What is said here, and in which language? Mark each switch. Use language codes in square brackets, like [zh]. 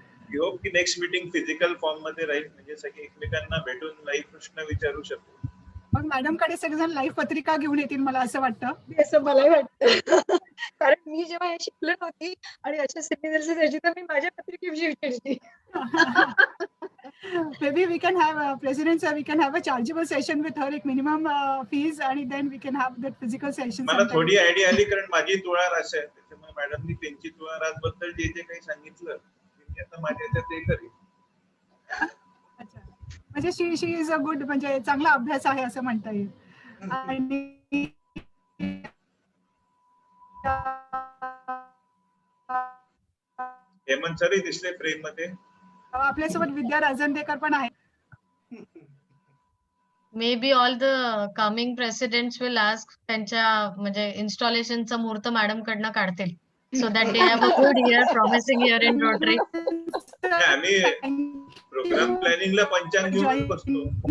[mr] We hope की next meeting physical form मध्ये राहील, म्हणजे सगळे एकमेकांना भेटून लाईव्ह प्रश्न विचारू शकतो. मग मॅडम कडे सगळेजण लाईव्ह पत्रिका घेऊन येतील, मला असं वाटतं. असं मलाही वाटतं, कारण मी जेव्हा हे शिकले नव्हती आणि अशा सेमिनार्स यायची, तर मी माझ्या पत्रिकेविषयी विचारायची. [en] Maybe we can have President sir, we can have a chargeable session with her, एक minimum fees, आणि then we can have that physical session. [mr] मला थोडी आयडिया आली, कारण माझी तुळा रास आहे, त्याच्यामुळे मॅडमनी त्यांची तुळा रास बद्दल जे काही सांगितलं ते आता माझ्या ह्याच्यात ते करेल. अच्छा, म्हणजे शी इज अ गुड, म्हणजे चांगला अभ्यास आहे असं म्हणता येईल. आणि हेमंत सरही दिसले फ्रेम मध्ये. आपल्यासोबत विद्या राजंदेकर पण आहे. [en] Maybe all the coming presidents will ask त्यांच्या म्हणजे installationचा मुहूर्त मॅडम कडनं काढतील, so that they have a good year, promising year in Rotary. [mr] आम्ही प्रोग्राम प्लॅनिंगला पंचांग घेऊन बसतो.